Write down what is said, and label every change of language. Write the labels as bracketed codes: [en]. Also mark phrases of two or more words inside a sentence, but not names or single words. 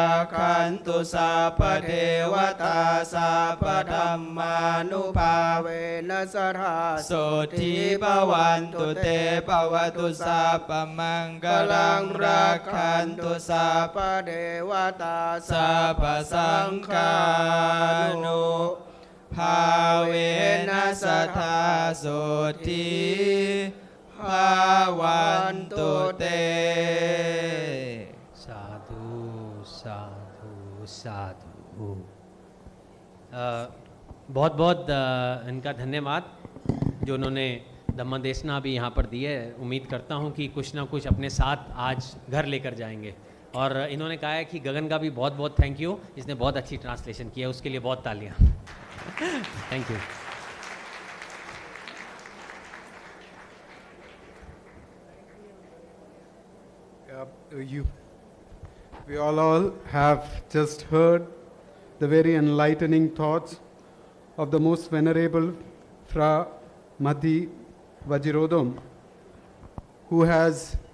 [pi] คันตุสัพพเทวตาสัพพธัมมานุภาเวนัสทาโสทิภวันตุเตภวตุสัพพมังคลังราคันตุสัพพเทวตาสัพพสังฆานุภาเวนัสทาโสทิภวันตุเต साधु साधु साधु. [hi] बहुत बहुत इनका धन्यवाद जो उन्होंने धम्मदेशना भी यहाँ पर दी है. उम्मीद करता हूँ कि कुछ ना कुछ अपने साथ आज घर लेकर जाएंगे. और इन्होंने कहा है कि गगन का भी बहुत बहुत [en] thank you, [hi] इसने बहुत अच्छी ट्रांसलेशन किया, उसके लिए बहुत तालियां. [en] thank you. We all have just heard the very enlightening thoughts of the most venerable Fra Madhi Vajirodom, who has